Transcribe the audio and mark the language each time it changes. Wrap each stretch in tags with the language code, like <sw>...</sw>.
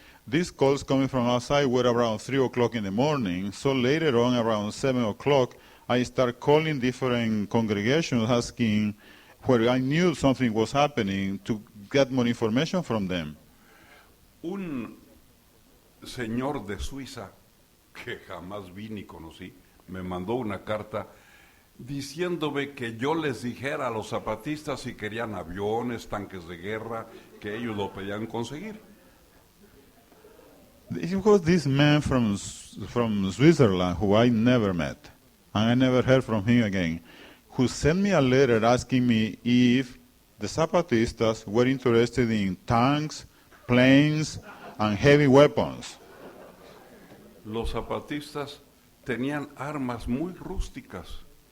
<en>These calls coming from outside were around 3 o'clock in the morning, so later on, around 7 o'clock, I started calling different congregations asking where I knew something was happening to get more information from them.</en> <es>Un señor de Suiza, que jamás vi ni conocí, me mandó una carta diciéndome que yo les dijera a los zapatistas si querían aviones, tanques de guerra, que ellos lo podían conseguir.</es> <en>It was this man from Switzerland who I never met, and I never heard from him again, who sent me a letter asking me if the Zapatistas were interested in tanks, planes, and heavy weapons.</en> <es>Los zapatistas tenían armas muy rústicas.</es>